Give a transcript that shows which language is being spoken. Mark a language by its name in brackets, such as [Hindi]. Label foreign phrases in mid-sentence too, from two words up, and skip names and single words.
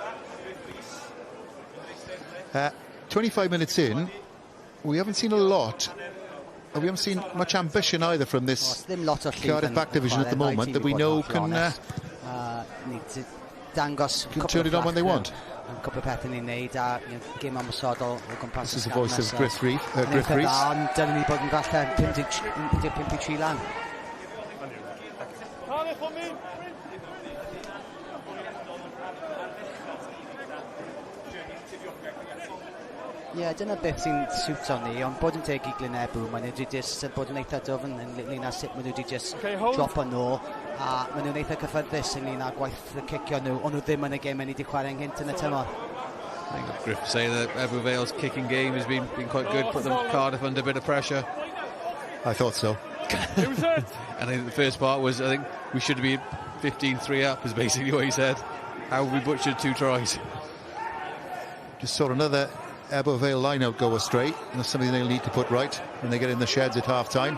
[English] 25 minutes in, we haven't seen a lot. We haven't seen much ambition either from this Cardiff back division at the moment that we know can turn it on when they want. This is the voice of Griff Rees. [Welsh] Ie, dyna beth sy'n siwtio ni, ond bod yn teg i Glyn Ebbw, maen nhw wedi just bod yn eitha dofn ynglyn â sut maen nhw wedi just drop yn ôl, a maen nhw'n eitha cyfforddus ynglyn â gwaith y cicio nhw, ond nhw ddim yn y gêm ni wedi chwarae ynghynt yn y tymor. [English] I think Griff saying that Ebbw Vale's kicking game has been quite good, put them Cardiff under a bit of pressure. I thought so. And I think the first part was, I think we should have been 15-3 up, is basically what he said. How we butchered 2 tries. Just saw another Ebbw Vale line-out go astray, and that's something they'll need to put right when they get in the sheds at half-time.